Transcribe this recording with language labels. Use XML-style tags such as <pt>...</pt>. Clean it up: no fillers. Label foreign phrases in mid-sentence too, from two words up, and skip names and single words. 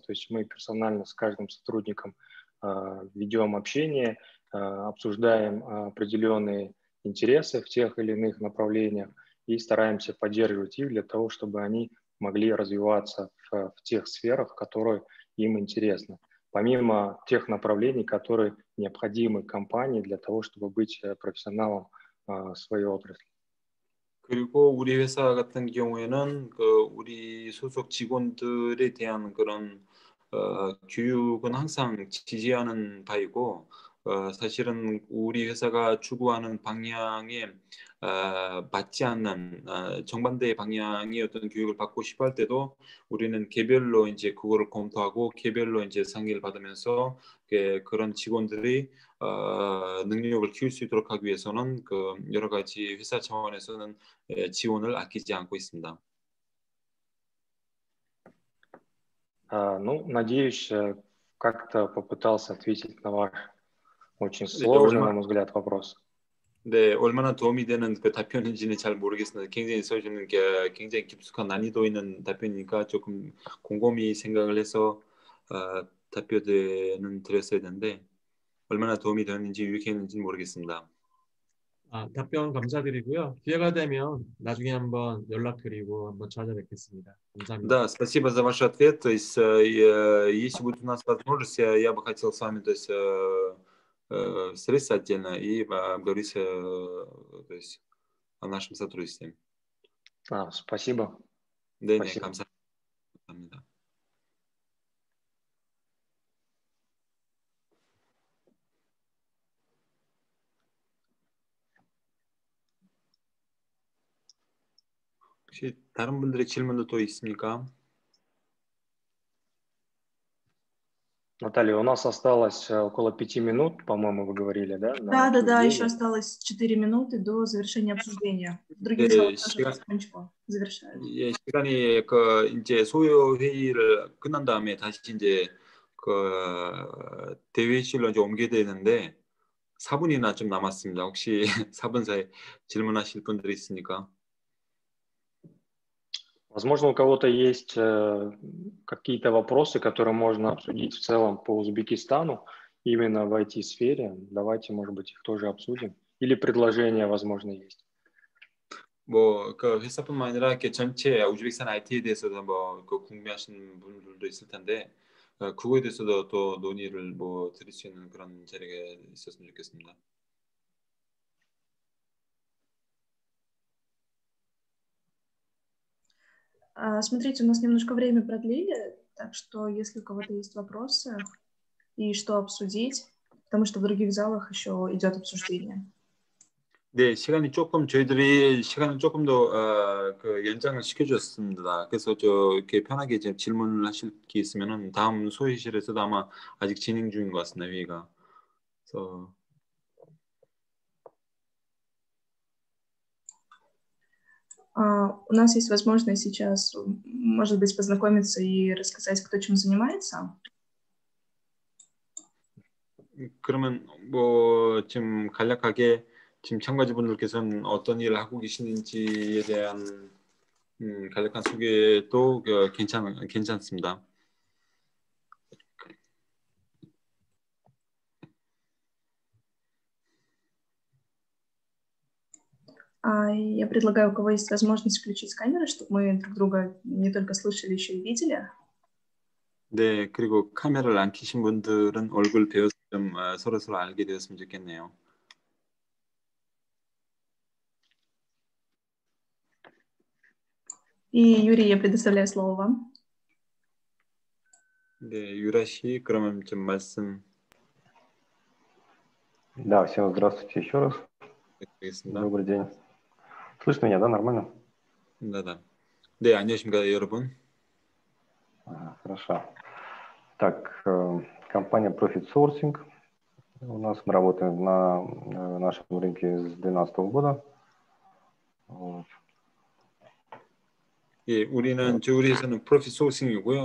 <ru>То есть мы персонально с каждым сотрудником ведем общение, обсуждаем определенные интересы в тех или иных направлениях и стараемся поддерживать их для того, чтобы они могли развиваться в тех сферах, которые им интересны, помимо тех направлений, которые необходимы компании для того, чтобы быть профессионалом своей отрасли.</ru> <ko>그리고 우리 회사 같은 경우에는 우리 소속 직원들에 대한 그런 교육은 항상 지지하는 바이고 사실은 우리 회사가 추구하는 방향에 맞지 않는 정반대의 방향의 어떤 교육을 받고 싶어 할 때도 우리는 개별로 이제 그거를 검토하고 개별로 이제 상의를 받으면서 그런 직원들이 능력을 키울 수 있도록 하기 위해서는 여러 가지 회사 차원에서는 지원을 아끼지 않고 있습니다.</ko> <ru>Ну, надеюсь, как-то попытался ответить на ваш очень сложный, на мой взгляд, вопрос.</ru> <ko>네, 얼마나 도움이 되는 그 답변인지는 잘 모르겠습니다. 굉장히 써주는 게 굉장히 깊숙한 난이도 있는 답변이니까 조금 곰곰이 생각을 해서 답변을 드렸어야 되는데 얼마나 도움이 되는지 유익했는지는 모르겠습니다. 답변 감사드리고요. 기회가 되면 나중에 한번 연락드리고 한번 찾아뵙겠습니다. 감사합니다.</ko> <ru>Да, спасибо за ваш ответ. То есть, если будет у нас возможность, я бы хотел с вами, то есть, встретиться отдельно и поговорить, то есть, о нашем сотрудничестве. Спасибо.</ru> <ko>네,</ko> <ru>спасибо.</ru> <ko>감사합니다. 혹시 다른 분들의 질문도 또 있습니까?</ko> <ru>Наталья, у нас осталось около 5 минут, по-моему, вы говорили, да? Да, еще осталось 4 минуты до завершения обсуждения. Других залов тоже потихонечку завершают.</ru> <ko>예, 시간이 이제 소요 회의를 끝난 다음에 다시 이제 대회실로 이제 옮겨야 되는데 4분이나 좀 남았습니다. 혹시 4분 사이 질문하실 분들이 있습니까?</ko> <ru>Возможно, у кого-то есть какие-то вопросы, которые можно обсудить в целом по Узбекистану, именно в IT-сфере. Давайте, может быть, их тоже обсудим. Или предложения, возможно, есть.</ru> <ko>뭐 그 회사뿐만 아니라 이렇게 전체 우즈베키스탄 IT에 대해서도 뭐 궁금해하시는 분들도 있을 텐데 그거에 대해서도 또 논의를 뭐 드릴 수 있는 그런 자리가 있었으면 좋겠습니다.</ko> <ru>Смотрите, у нас немножко время продлили, так что если у кого-то есть вопросы и что обсудить, потому что в других залах еще идет обсуждение.</ru> <ko>네, 저희들이 시간을 조금 더 연장을 시켜줬습니다. 그래서 이렇게 편하게 이제 질문을 하실 게 있으면은 다음 소회실에서도 아마 아직 진행 중인 것 같습니다, 회의가. 그래서</ko> <ru>У нас есть возможность сейчас, может быть, познакомиться и рассказать, кто чем занимается.</ru> <ko>그러면 뭐 지금 간략하게 지금 참가자분들께서는 어떤 일을 하고 계시는지에 대한 간략한 소개도 괜찮습니다.</ko> <ru>Я предлагаю, у кого есть возможность, включить камеры, чтобы мы друг друга не только слышали, еще и видели.</ru> <ko>네, 그리고 카메라를 안 켜신 분들은 얼굴 배워서 좀 서로 알게 되었으면 좋겠네요.</ko> <ru>И, Юрий, я предоставляю слово вам.</ru> <ko>네, 유라 씨, 그러면 좀 말씀.</ko> <ru>Да, всем здравствуйте еще раз. Добрый день. Слышно меня, да, нормально? Да.</ru> <ko>네, 안녕하십니까, 여러분.</ko> <ru>Хорошо. Так, компания Profit Sourcing. У нас мы работаем на нашем рынке с 2012 года. Вот.</ru> <ko>예, 우리 회사는 프로핏 소싱이고요.</ko>